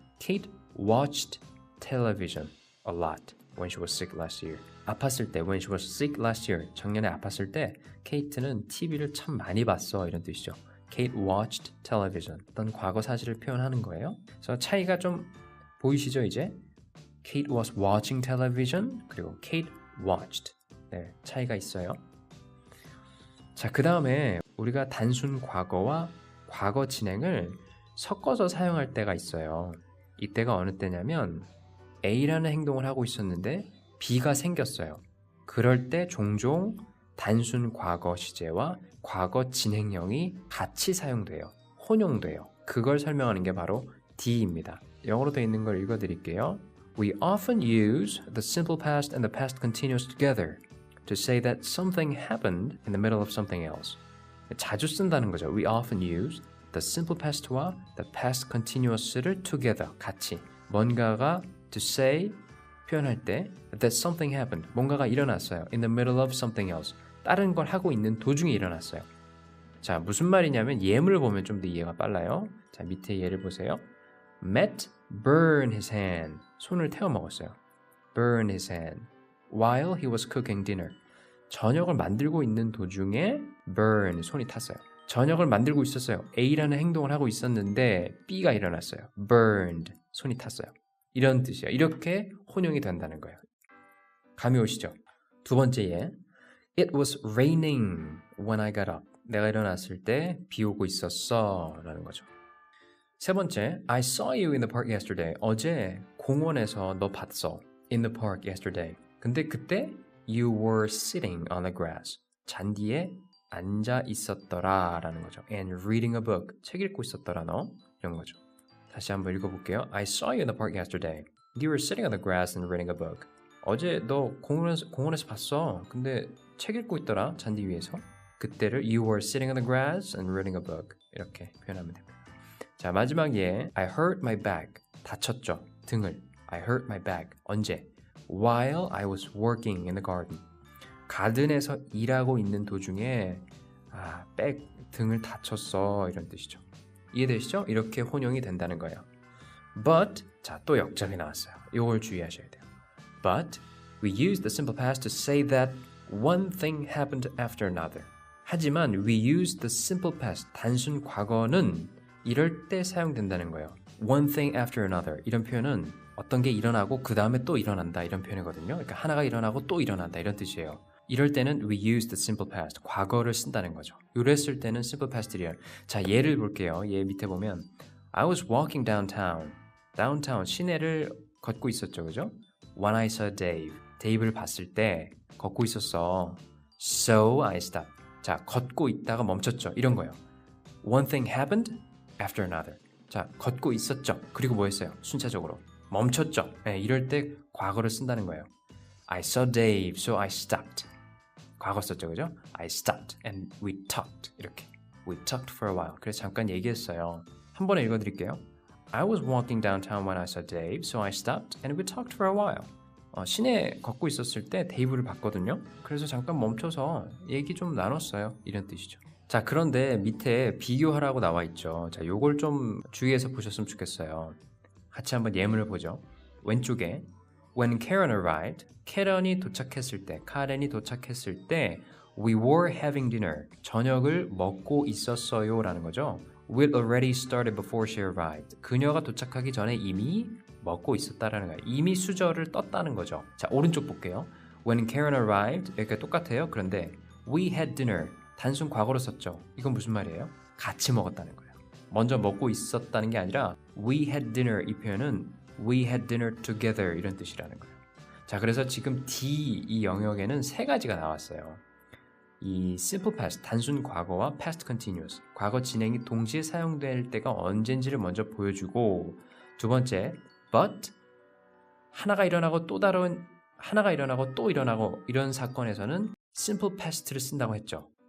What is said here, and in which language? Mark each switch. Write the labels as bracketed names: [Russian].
[English] Kate watched television a lot when she was sick last year. [Korean] 아팠을 때, [English] when she was sick last year. [Korean] 작년에 아팠을 때 케이트는 TV를 참 많이 봤어 이런 뜻이죠. [English] Kate watched television. [Korean] 어떤 과거 사실을 표현하는 거예요. 그래서 차이가 좀 보이시죠 이제? [English] Kate was watching television [Korean] 그리고 [English] Kate watched. [Korean] 네, 차이가 있어요. 자, 그 다음에 우리가 단순 과거와 과거 진행을 섞어서 사용할 때가 있어요. 이때가 어느 때냐면 A라는 행동을 하고 있었는데 B가 생겼어요. 그럴 때 종종 단순 과거 시제와 과거 진행형이 같이 사용돼요. 혼용돼요. 그걸 설명하는 게 바로 D입니다. 영어로 되어 있는 걸 읽어드릴게요. [English] We often use the simple past and the past continuous together to say that something happened in the middle of something else. [Korean] 자주 쓴다는 거죠. [English] We often use the simple past와 the past continuous를 together, 같이. [Korean] 뭔가가 to say, 표현할 때 [English] that something happened, [Korean] 뭔가가 일어났어요. [English] In the middle of something else. [Korean] 다른 걸 하고 있는 도중에 일어났어요. 자, 무슨 말이냐면 예문을 보면 좀 더 이해가 빨라요. 자, 밑에 예를 보세요. [English] Matt burned his hand. [Korean] 손을 태워 먹었어요. [English] Burned his hand while he was cooking dinner. [Korean] 저녁을 만들고 있는 도중에 burn, 손이 탔어요. 저녁을 만들고 있었어요. A라는 행동을 하고 있었는데 B가 일어났어요. burned, 손이 탔어요. 이런 뜻이에요. 이렇게 혼용이 된다는 거예요. 감이 오시죠? 두 번째 예. [English] It was raining when I got up. [Korean] 내가 일어났을 때 비 오고 있었어 라는 거죠. [English] 세 번째, I saw you in the park yesterday. [Korean] 어제 공원에서 너 봤어. [English] In the park yesterday. [Korean] 근데 그때 [English] you were sitting on the grass. [Korean] 잔디에 앉아 있었더라 라는 거죠. [English] And reading a book. [Korean] 책 읽고 있었더라 너. 이런 거죠. 다시 한번 읽어볼게요. [English] I saw you in the park yesterday. You were sitting on the grass and reading a book. [Korean] 어제 너 공원에서 봤어. 근데 책 읽고 있더라. 잔디 위에서. [English] 그때를 you were sitting on the grass and reading a book. [Korean] 이렇게 표현하면 됩니다. [English] 자, 마지막 예. I hurt my back. [Korean] 다쳤죠. 등을. [English] I hurt my back. 언제? While I was working in the garden. [Korean] 가든에서 일하고 있는 도중에 백 등을 다쳤어 이런 뜻이죠. 이해되시죠? 이렇게 혼용이 된다는 거예요. But 자, 또 역점이 나왔어요. 이걸 주의하셔야 돼요. [English] But we use the simple past to say that one thing happened after another. [Korean] 하지만 [English] we use the simple past [Korean] 단순 과거는 이럴 때 사용된다는 거예요. One thing after another 이런 표현은 어떤 게 일어나고 그 다음에 또 일어난다 이런 표현이거든요. 그러니까 하나가 일어나고 또 일어난다 이런 뜻이에요. 이럴 때는 we use the simple past 과거를 쓴다는 거죠. 이랬을 때는 simple past real. 자, 예를 볼게요. 얘 밑에 보면 [English] I was walking downtown. [Korean] downtown 시내를 걷고 있었죠, 그죠? [English] When I saw Dave. [Korean] 데이브를 봤을 때 걷고 있었어. [English] So I stopped. [Korean] 자, 걷고 있다가 멈췄죠. 이런 거예요. [English] One thing happened after another. [Korean] 자, 걷고 있었죠. 그리고 뭐 했어요? 순차적으로 멈췄죠. 네, 이럴 때 과거를 쓴다는 거예요. [English] I saw Dave, so I stopped. [Korean] 과거 썼죠, 그죠? [English] I stopped and we talked. [Korean] 이렇게. [English] We talked for a while. [Korean] 그래서 잠깐 얘기했어요. 한 번에 읽어드릴게요. [English] I was walking downtown when I saw Dave, so I stopped and we talked for a while. [Korean] 시내 걷고 있었을 때 데이브를 봤거든요. 그래서 잠깐 멈춰서 얘기 좀 나눴어요. 이런 뜻이죠. 자, 그런데 밑에 비교하라고 나와 있죠. 자, 요걸 좀 주의해서 보셨으면 좋겠어요. 같이 한번 예문을 보죠. 왼쪽에 [English] When Karen arrived, [Korean] 캐런이 도착했을 때, 카렌이 도착했을 때 [English] We were having dinner. [Korean] 저녁을 먹고 있었어요 라는 거죠. [English] We'd already started before she arrived. [Korean] 그녀가 도착하기 전에 이미 먹고 있었다라는 거예요. 이미 수저를 떴다는 거죠. 자, 오른쪽 볼게요. [English] When Karen arrived, [Korean] 여기가 똑같아요. 그런데 [English] We had dinner. [Korean] 단순 과거로 썼죠. 이건 무슨 말이에요? 같이 먹었다는 거예요. 먼저 먹고 있었다는 게 아니라 We had dinner 이 표현은 [English] We had dinner together [Korean] 이런 뜻이라는 거예요. 자, 그래서 지금 D 이 영역에는 세 가지가 나왔어요. 이 simple past, 단순 과거와 past continuous, 과거 진행이 동시에 사용될 때가 언젠지를 먼저 보여주고 두 번째, but 하나가 일어나고 또 다른 하나가 일어나고 또 일어나고 이런 사건에서는 simple past를 쓴다고 했죠.